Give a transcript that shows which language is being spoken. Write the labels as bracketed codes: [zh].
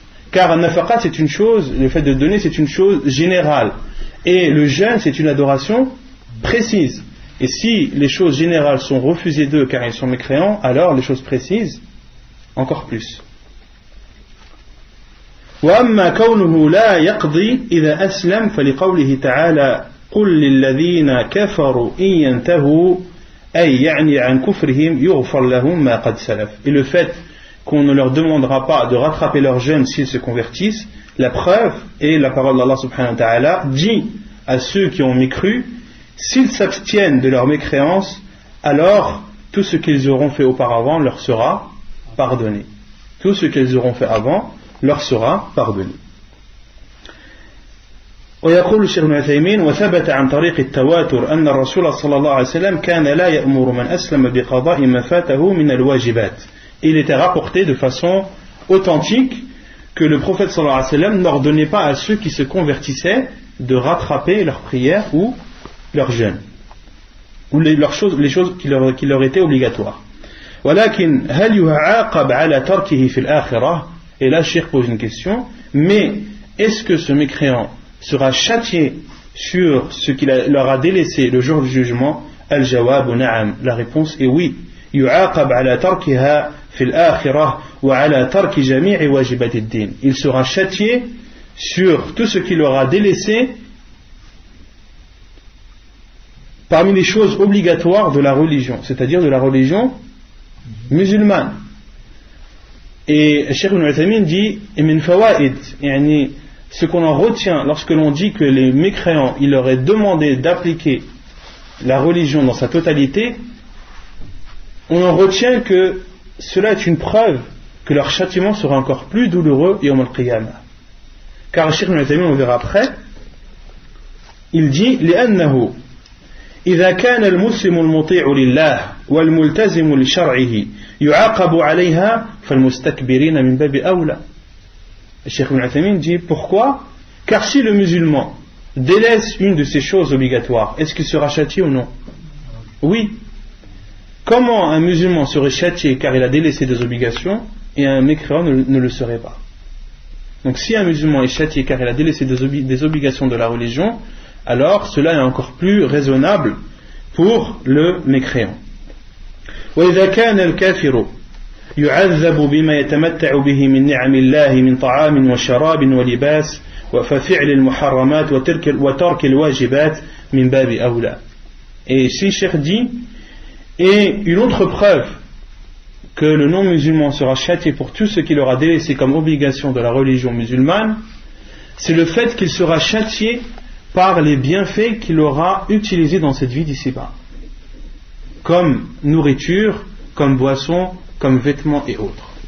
[fr] Car un nafaqat, c'est une chose, le fait de donner, c'est une chose générale. Et le jeûne, c'est une adoration précise. Et si les choses générales sont refusées d'eux car ils sont mécréants, alors les choses précises, encore plus. [ar] وأما كونه لا يقضي إذا أسلم فلقوله تعالى قل للذين كفروا إن ينتهوا أي يعني عن كفرهم يغفر لهم ما قد سلف. [fr] Et le fait qu'on ne leur demandera pas de rattraper leur jeûne s'ils se convertissent, la preuve est la parole d'Allah subhanahu wa ta'ala dit à ceux qui ont mécru s'ils s'abstiennent de leur mécréance, alors tout ce qu'ils auront fait auparavant leur sera pardonné. Tout ce qu'ils auront fait avant leur sera pardonné. [ar] ويقول الشيخ ابن عثيمين وثبت عن طريق التواتر أن الرسول صلى الله عليه وسلم كان لا يأمر من أسلم بقضاء ما فاته من الواجبات. [fr] Il était rapporté de façon authentique que le prophète sallallahu alayhi wa sallam n'ordonnait pas à ceux qui se convertissaient de rattraper leurs prières ou leurs jeûnes ou les choses qui leur étaient obligatoires. [ar] ولكن هل يعاقب على تركه في الآخرة? [fr] Et là, Cheikh pose une question. Mais est-ce que ce mécréant sera châtié sur ce qu'il leur a délaissé le jour du jugement? [ar] Al-jawab na'am. [fr] La réponse est oui. [ar] يعاقب على تركها في الآخرة وعلى ترك جميع واجبات الدين. [fr] Il sera châtié sur tout ce qu'il leur a délaissé parmi les choses obligatoires de la religion, c'est-à-dire de la religion musulmane. Et Cheikh Ibn Uthaymin dit [ar] min fawaid, [fr] yani ce qu'on en retient lorsque l'on dit que les mécréants, il leur est demandé d'appliquer la religion dans sa totalité, on en retient que cela est une preuve que leur châtiment sera encore plus douloureux [ar] yawm al-qiyamah. [fr] Car Cheikh Ibn Uthaymin, on verra après, il dit [ar] لأنه إذا كان المسلم المطيع لله والملتزم لشرعه يعاقب عليها فالمستكبرين من باب أولى. [fr] Cheikh Ibn Uthaymin dit pourquoi? Car si le musulman délaisse une de ces choses obligatoires, est-ce qu'il sera châtié ou non? Oui. Comment un musulman serait châtié car il a délaissé des obligations et un mécréant ne le serait pas? Donc si un musulman est châtié car il a délaissé des obligations de la religion, alors cela est encore plus raisonnable pour le mécréant. [ar] وإذا كان الكافر يعذب بما يتمتع به من نعم الله من طعام وشراب ولباس وفعل المحرمات وترك الواجبات من باب أولى. [fr] Et si Cheikh dit, et une autre preuve que le non-musulman sera châtié pour tout ce qu'il aura délaissé comme obligation de la religion musulmane, c'est le fait qu'il sera châtié par les bienfaits qu'il aura utilisés dans cette vie d'ici-bas, comme nourriture, comme boisson, comme vêtements et autres.